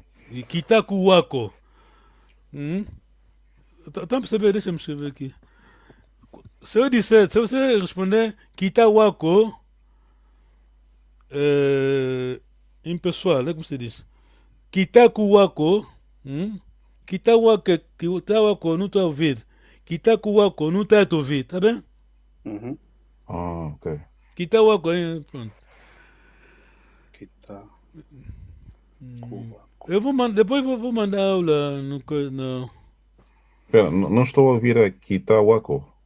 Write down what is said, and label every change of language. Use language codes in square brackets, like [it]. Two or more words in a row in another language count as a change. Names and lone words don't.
[pt] E [kg] kita, ku, wako. [pt] Estão a perceber? Deixa-me escrever aqui. Se você responder [kg] kita, wako, [pt] em pessoal, como se diz? Kita, [kg] ku, wako. Kita, wako, [pt] não está a ouvir. [kg] Kita, ku, wako, [pt] não está a te ouvir, tá bem? Ok. [kg] Kita, wako, pronto. [pt] Kita. Depois vou mandar aula no coisa. Não. Espera, não estou a ouvir a Kitawako.